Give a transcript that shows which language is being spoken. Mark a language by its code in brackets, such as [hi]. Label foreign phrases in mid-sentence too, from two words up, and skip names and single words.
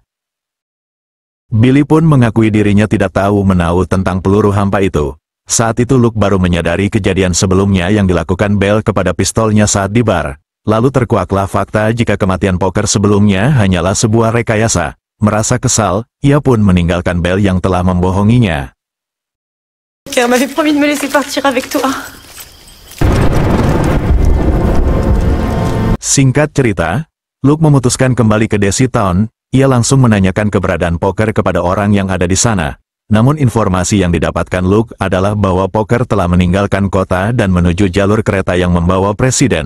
[id] Billy pun mengakui dirinya tidak tahu menahu tentang peluru hampa itu. Saat itu Luke baru menyadari kejadian sebelumnya yang dilakukan Belle kepada pistolnya saat di bar. Lalu terkuaklah fakta jika kematian Poker sebelumnya hanyalah sebuah rekayasa. Merasa kesal, ia pun meninggalkan Belle yang telah membohonginya. [fr] Poker m'avait promis de me laisser partir avec toi. [id] Singkat cerita, Luke memutuskan kembali ke Daisy Town. Ia langsung menanyakan keberadaan Poker kepada orang yang ada di sana. Namun informasi yang didapatkan Luke adalah bahwa Poker telah meninggalkan kota dan menuju jalur kereta yang membawa presiden.